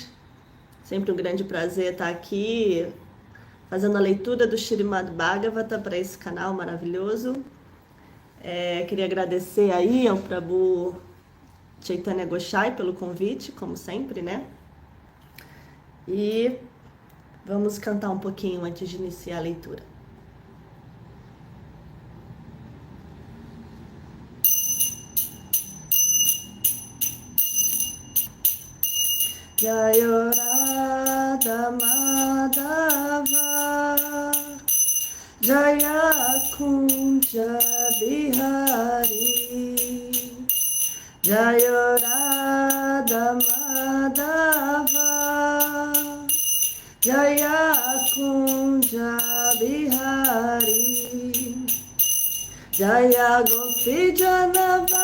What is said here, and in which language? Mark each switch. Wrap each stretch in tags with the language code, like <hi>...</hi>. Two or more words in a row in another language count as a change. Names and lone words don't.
<pt>Sempre um grande prazer estar aqui fazendo a leitura do Śrīmad Bhagavata para esse canal maravilhoso. Queria agradecer aí ao Prabhu Chaitanya Gosai pelo convite, como sempre, né? E vamos cantar um pouquinho antes de iniciar a leitura.</pt> <sa>जय राधा माधव जय कुञ्ज बिहारी जय राधा माधव जय कुञ्ज बिहारी जय गोपी जन</sa>